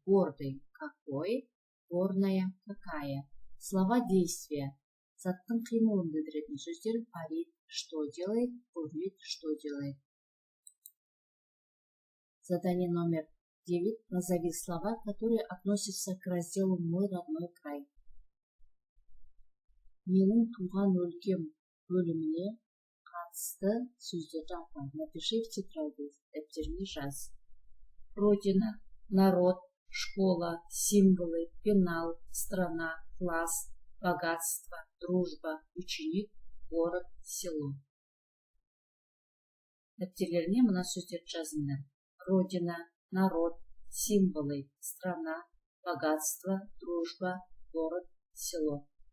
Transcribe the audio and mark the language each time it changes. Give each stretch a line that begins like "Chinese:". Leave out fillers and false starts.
Russian: Гордый, какой, горная, какая. Слова, действия.
Kazakh: Заттың қимылын білдіретін сөздер.
Russian: Парит, что делает, бурлит, что делает. Задание номер 9. Назови слова, которые относятся к разделу «Мой родной край».
Kazakh: Менің туған өлкем бөліміне қатысты сөздерді ата.
Russian: Напиши в тетради,
Kazakh: дәптеріңе жаз.
Russian: Родина, народ, школа, символы, пенал, страна, класс, богатство, дружба, ученик, город, село.
Kazakh: Дәптерлеріне мына сөздерді жазыңдар.
Russian: Родина, народ, символы, страна, богатство, дружба, город, село.